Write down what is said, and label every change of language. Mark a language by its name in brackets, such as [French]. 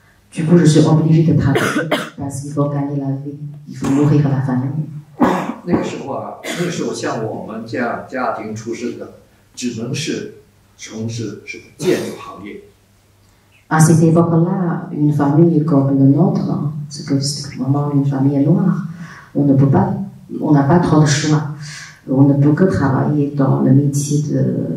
[French] Du coup, je suis obligée de travailler parce qu'il faut gagner la vie, il faut nourrir la famille. [Chinese] 那个时候像我们这样家庭出身的，只能是从事什么建筑行业。 [French] À cette époque-là, une famille comme la nôtre, c'est que c'est vraiment une famille noire, on n'a pas trop de choix. On ne peut que travailler dans le métier de...